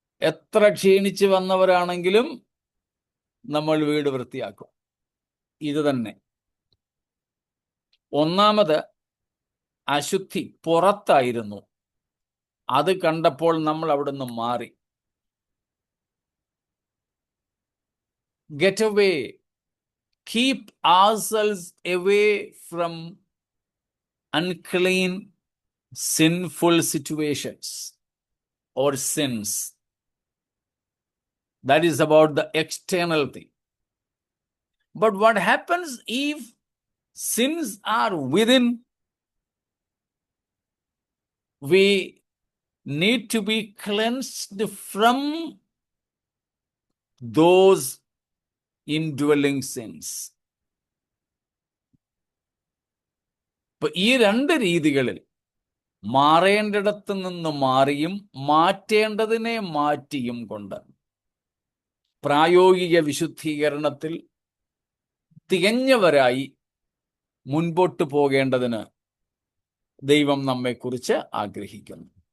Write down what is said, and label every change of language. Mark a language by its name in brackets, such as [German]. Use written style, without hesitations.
[Malayalam] എത്ര ക്ഷീണിച്ച് വന്നവരാണെങ്കിലും നമ്മൾ വീട് വൃത്തിയാക്കും. ഇത് തന്നെ. ഒന്നാമത് അശുദ്ധി പുറത്തായിരുന്നു, അത് കണ്ടപ്പോൾ നമ്മൾ അവിടെ നിന്ന് മാറി. [English] Get away, keep ourselves away from unclean, sinful situations or sins. That is about the external thing. But what happens if sins are within? We need to be cleansed from those indwelling sins. [Malayalam] ഇപ്പൊ ഈ രണ്ട് രീതികളിൽ മാറേണ്ടിടത്ത് നിന്ന് മാറിയും മാറ്റേണ്ടതിനെ മാറ്റിയും കൊണ്ട് പ്രായോഗിക വിശുദ്ധീകരണത്തിൽ തികഞ്ഞവരായി മുൻപോട്ട് പോകേണ്ടതിന് ദൈവം നമ്മെക്കുറിച്ച് ആഗ്രഹിക്കുന്നു.